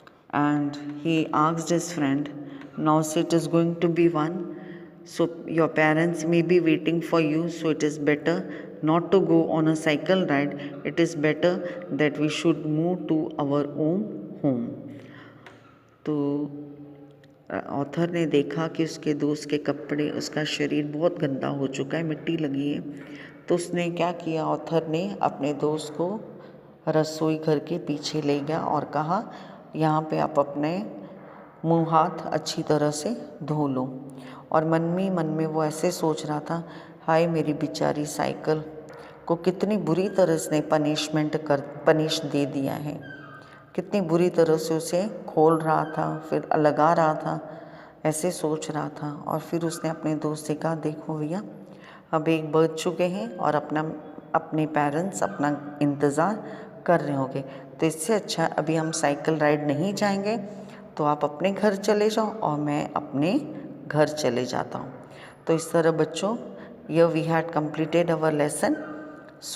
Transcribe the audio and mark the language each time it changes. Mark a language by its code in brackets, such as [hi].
[en] And he asked his friend, now so it is going to be 1. So your parents may be waiting for you, so it is better not to go on a cycle ride. It is better that we should move to our own home. [hi] तो author ने देखा कि उसके दोस्त के कपड़े, उसका शरीर बहुत गंदा हो चुका है, मिट्टी लगी है। तो उसने क्या किया, ऑथर ने अपने दोस्त को रसोई घर के पीछे ले गया और कहा यहाँ पे आप अपने मुंह हाथ अच्छी तरह से धो लो। और मन में वो ऐसे सोच रहा था, हाय मेरी बेचारी साइकिल को कितनी बुरी तरह से पनिश दे दिया है, कितनी बुरी तरह से उसे खोल रहा था, फिर लगा रहा था, ऐसे सोच रहा था। और फिर उसने अपने दोस्त से कहा, देखो भैया अब 1 बज चुके हैं और अपने पेरेंट्स अपना इंतज़ार कर रहे होंगे, तो इससे अच्छा अभी हम साइकिल राइड नहीं जाएंगे, तो आप अपने घर चले जाओ और मैं अपने घर चले जाता हूँ। तो इस तरह बच्चों, [en] here we had completed our lesson. So do the reading of the lesson, and in next video I'm going to discuss the